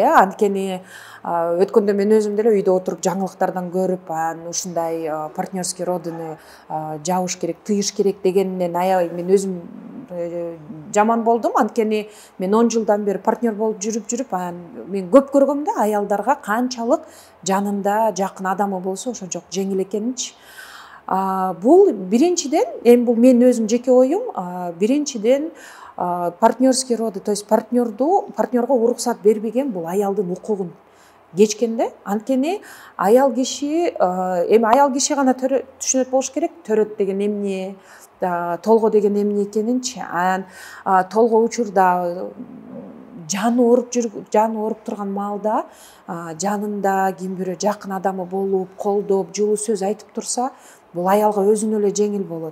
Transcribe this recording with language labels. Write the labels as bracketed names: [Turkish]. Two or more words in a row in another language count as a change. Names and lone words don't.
[Kyrgyz] Анткени өткөндө мен өзүм деле үйдө отуруп жаңылыктардан көрүп, ушундай [Russian] партнерский родыны [Kyrgyz] жабыш керек, тыйыш керек дегенинен аябай мен өзүм жаман болдум. Анткени мен 10 жылдан бери партнер болуп жүрүп, мен көп көргөм да, аялдарга канчалык жанында жакын адамы болсо ошончолук жеңил экенинчи. Бул биринчиден, эми бул менин өзүм жеке оюм, биринчиден [Russian] партнерский роды, то есть [Kyrgyz] партнерго уруксат бербеген бул аялдын укугун кечкен да. Анткени аял киши гана түшүнөт болуш керек, төрөт деген эмне, толгоо деген эмне экенинчи. Толгоо учурда жаны ооруп турган маалда жанында ким бирөө жакын адамы болуп, колдоп, жылуу сөз айтып турса, бул аялга өзүнө эле жеңил болот.